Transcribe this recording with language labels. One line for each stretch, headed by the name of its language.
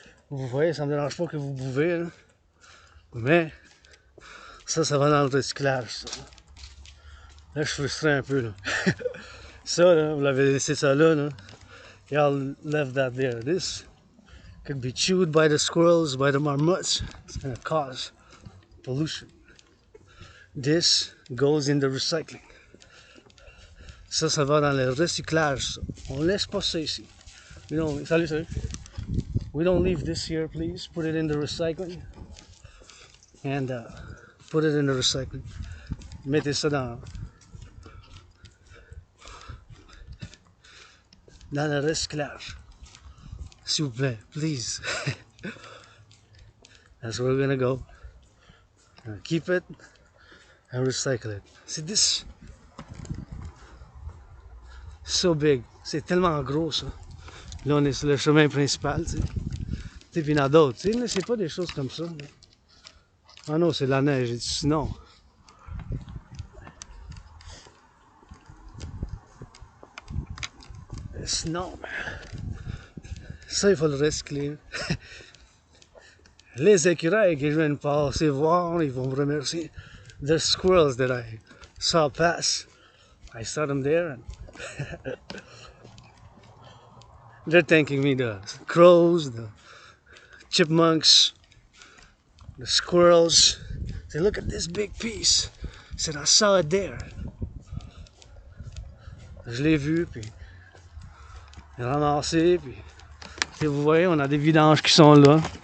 French: Vous voyez, ça me dérange pas que vous buvez, hein? Mais ça va dans le recyclage. Ça. Là, je suis frustré un peu. Là. Ça, là, vous l'avez laissé ça là.
English: Là. Y'all left that there. This could be chewed by the squirrels, by the marmots. It's gonna cause pollution. This goes in the recycling.
French: Ça va dans le recyclage. Ça. On laisse pas ça ici. Salut.
English: We don't leave this here, please. Put it in the recycling. And put it in the recycling.
French: Mettez ça dans le recyclage. S'il vous plaît, please.
English: That's where we're gonna go. Keep it and recycle it. See this? So big.
French: C'est tellement gros ça. Là, on est sur le chemin principal, tu sais. Puis il y en a d'autres, tu sais, c'est pas des choses comme ça. Là. Ah non, c'est de la neige. Sinon. Sinon, ça, il faut le recycler. Les écureuils que je viens de passer voir, ils vont me remercier.
English: The squirrels that I saw pass. I saw them there. And They're thanking me, the crows, the chipmunks, the squirrels. Say, look at this big piece. I said, I saw it there.
French: Je l'ai vu, puis j'ai ramassé, puis vous voyez, on a des vidanges qui sont là.